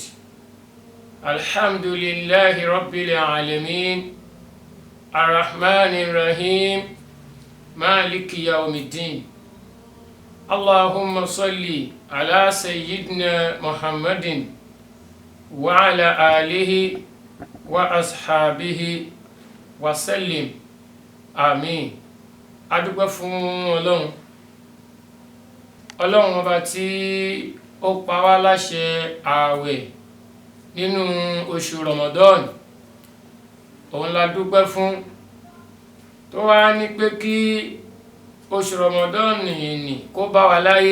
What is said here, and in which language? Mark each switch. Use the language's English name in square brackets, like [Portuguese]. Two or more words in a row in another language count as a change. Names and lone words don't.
[Arabic] الحمد لله رب العالمين الرحمن الرحيم مالك يوم الدين. اللهم صل على سيدنا محمد وعلى آله وأصحابه وسلم. [Yoruba] Àmín. A dúpẹ́ fún Ọlọ́run ọba tí ó pa wá láṣẹ ààwẹ̀ nínú oṣù Ramadan. Òun la dúpẹ́ fún tó wá ní pé kí oṣù Ramadan nì kó bá wa láyé.